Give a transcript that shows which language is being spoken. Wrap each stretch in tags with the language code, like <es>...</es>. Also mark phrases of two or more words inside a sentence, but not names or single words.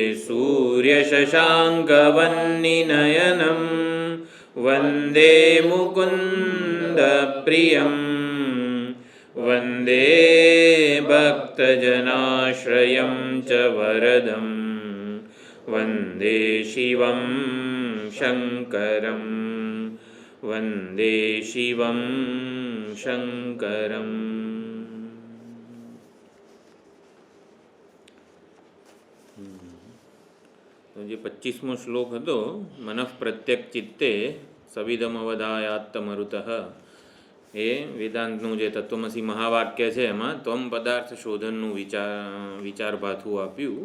<sa>सूर्यशशाङ्कवह्निनयनं वन्दे मुकुन्दप्रियं वन्दे भक्तजनाश्रयं च वरदं वन्दे शिवं शङ्करं वन्दे शिवं शङ्करम्।</sa> <gu>જે 25મો શ્લોક હતો,</gu> <sa>मनः प्रत्यक चित्ते सविदमवधायात्तमरुतः,</sa> <gu>એ વેદાંતનું જે તત્વમસી મહાવાક્ય છે એમાં ત્વમ પદાર્થ શોધનનું વિચારભાથું આપ્યું.</gu>